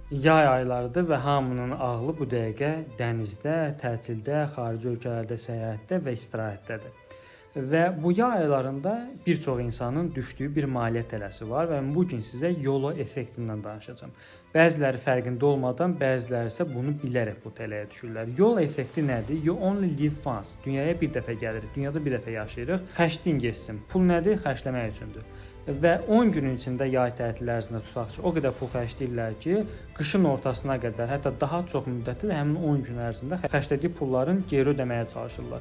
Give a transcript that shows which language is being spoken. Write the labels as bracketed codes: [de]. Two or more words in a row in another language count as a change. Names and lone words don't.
[az] Yay aylarıdır və hamının ağlı bu dəqiqə dənizdə, tətildə, xarici ölkələrdə səyahətdə və istirahətdədir. Və bu yay aylarında bir çox insanın düşdüyü bir maliyyə tələsi var və bu gün sizə YOLO effektindən danışacağam. Bəziləri fərqində olmadan, bəziləri isə bunu bilərək bu tələyə düşürlər. YOLO effekti nədir? [en] You only live once. [az] Dünyaya bir dəfə gəlirik, dünyada bir dəfə yaşayırıq. Xərcləyin getsin. Pul nədir? Xərcləmək üçündür. Və 10 günün içində yay tətili ərzində tutaq ki, o qədər pul xərcləyirlər ki, qışın ortasına qədər, hətta daha çox müddətli həmin 10 gün ərzində xərclədiyi pulların geri ödəməyə çalışırlar.